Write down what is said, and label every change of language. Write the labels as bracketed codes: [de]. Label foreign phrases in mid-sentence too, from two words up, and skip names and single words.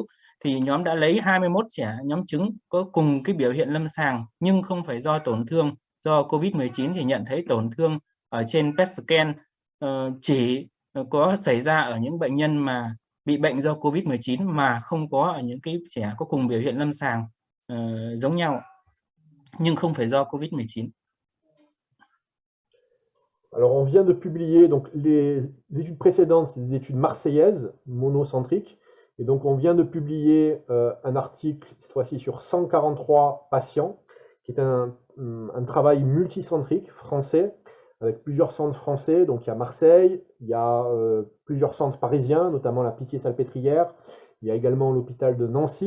[vi] Thì nhóm đã lấy 21 trẻ nhóm trứng có cùng cái biểu hiện lâm sàng nhưng không phải do tổn thương do COVID-19, thì nhận thấy tổn thương ở trên [en] PET scan [vi] chỉ có xảy ra ở những bệnh nhân mà bị bệnh do COVID-19 mà không có ở những cái trẻ có cùng biểu hiện lâm sàng giống nhau, nhưng không phải do COVID-19. [fr] Alors, on vient de publier, donc les études précédentes, c'est des études marseillaises, monocentriques, et donc on vient de publier un article, cette fois-ci sur 143 patients, qui est un travail multicentrique français, avec plusieurs centres français, donc il y a Marseille, il y a plusieurs centres parisiens, notamment la Pitié-Salpêtrière, il y a également l'hôpital de Nancy.